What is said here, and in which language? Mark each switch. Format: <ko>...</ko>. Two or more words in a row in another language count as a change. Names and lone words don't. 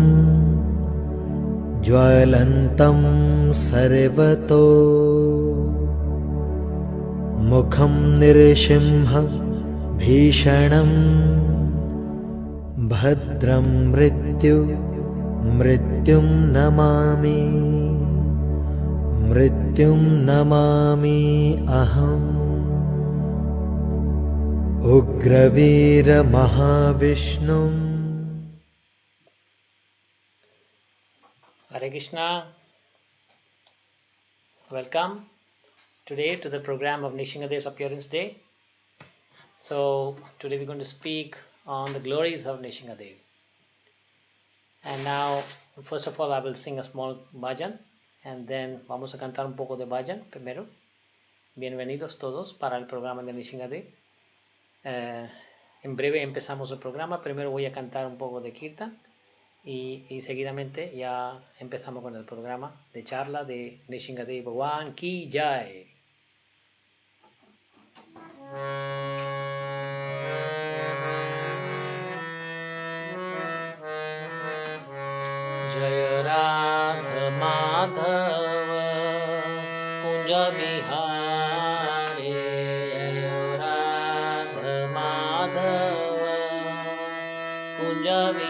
<sa>ज्वलन्तं सर्वतो मुखं नृसिंह भीषणं भद्रं मृत्युं नमामि अहम् उग्रवीरमहाविष्णुं. Hare Krishna.</sa> <en>Welcome today to the program of Nṛsiṁhadeva's appearance day. So today we're going to speak on the glories of Nṛsiṁhadeva. And now, first of all, I will sing a small bhajan, and then</en> <es>vamos a cantar un poco de bhajan primero. Bienvenidos todos para el programa de Nṛsiṁhadeva. En breve empezamos el programa. Primero voy a cantar un poco de kirtan y seguidamente ya empezamos con el programa de charla de Nṛsiṁhadeva</es> <hi>Bhagwan ki jaya.</hi> <sa>Jaya Radha Madhava Kunja Vihari, Jaya Radha Madhava Kunja</sa>